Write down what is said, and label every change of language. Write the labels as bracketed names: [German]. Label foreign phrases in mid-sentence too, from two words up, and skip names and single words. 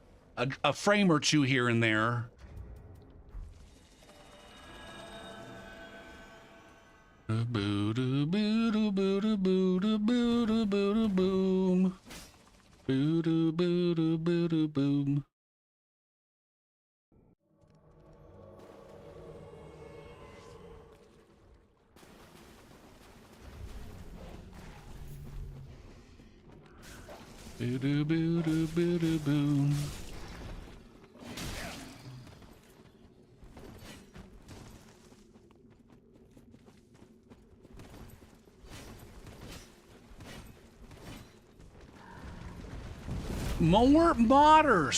[English] A frame or two here and there. Boo-doo, boo-doo, boo-doo, boo-doo, boo-doo, boo-doo, boom. Boo-doo, boo-doo, boo-doo, boom. Boo-doo, boo-doo, boo-doo, boom. More modders.